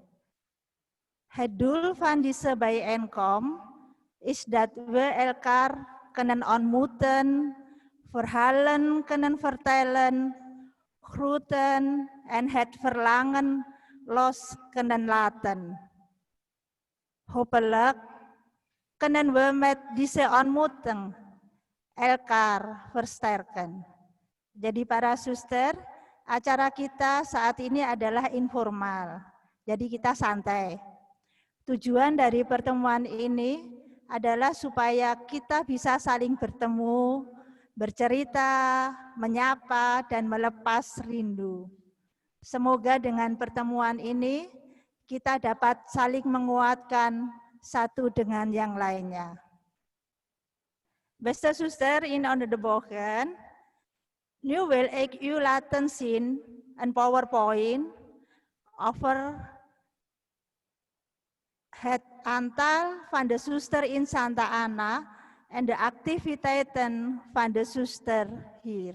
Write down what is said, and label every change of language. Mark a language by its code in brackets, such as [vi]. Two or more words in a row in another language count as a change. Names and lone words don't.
[nl] Het doel van deze bijeenkomst is dat we elkaar kunnen ontmoeten, verhalen kunnen vertellen, groeten en het verlangen los kunnen laten. Hopelijk kunnen we met deze ontmoeting elkaar versterken. [id] Jadi para suster, acara kita saat ini adalah informal. Jadi kita santai. Tujuan dari pertemuan ini adalah supaya kita bisa saling bertemu, bercerita, menyapa, dan melepas rindu. Semoga dengan pertemuan ini kita dapat saling menguatkan satu dengan yang lainnya. [nl] Beste zuster, in onder de bogen, nu wil ik u laten zien een PowerPoint over het aantal van de zuster in Santa Ana en de activiteiten van de zuster hier.